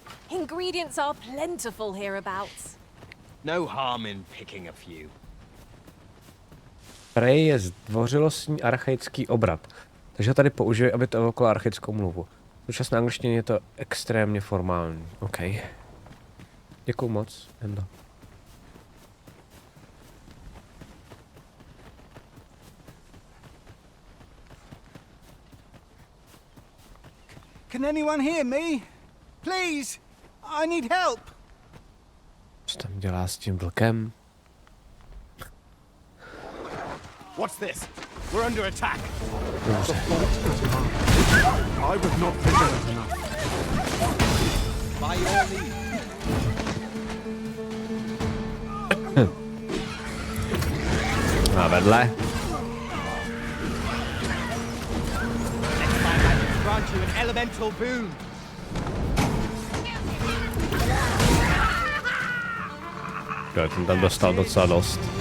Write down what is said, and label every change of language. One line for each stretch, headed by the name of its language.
English: Ingredients are plentiful hereabouts. No harm in picking a few.
Czech: Prej je zdvořilostní archaický obrat. Takže ho tady použije, aby to evokalo archaickou mluvu. V současné angličtině je to extrémně formální. OK. Děkuju moc, Endo.
English: Can anyone hear me? Please, I need help.
Czech: Co tam dělá s tím vlkem?
English: What's this? We're under attack. I was not vigilant enough. By your leave.
Czech: A vedle.
English: Next time I can grant you an elemental boon.
Czech: Já jsem tam dostal docela dost.